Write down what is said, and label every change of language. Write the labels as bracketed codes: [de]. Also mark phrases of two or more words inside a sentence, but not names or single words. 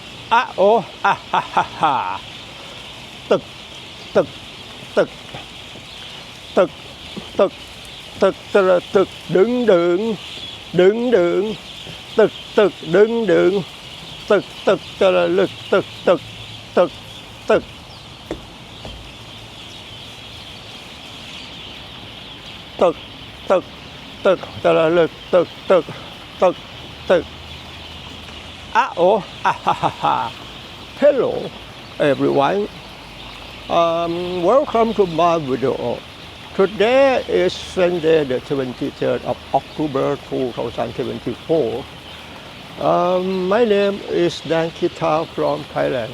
[en] oh, ah, ha, ha, ha. Tuk, tuk, tuk, tuk, tuk, tuk, tuk, tuk, đứng đường, đứng đường, tuk, tuk, đứng đường, tuk, tuk, lực, tuk, tuk, tuk, tuk. Tuk, tuk, tuk, lực, tuk, tuk, tuk, tuk. Oh, ah, ha, ha, ha. Hello, everyone. Welcome to my video. Today is Sunday, the 23rd of October 2024. My name is Dan Kita from Thailand.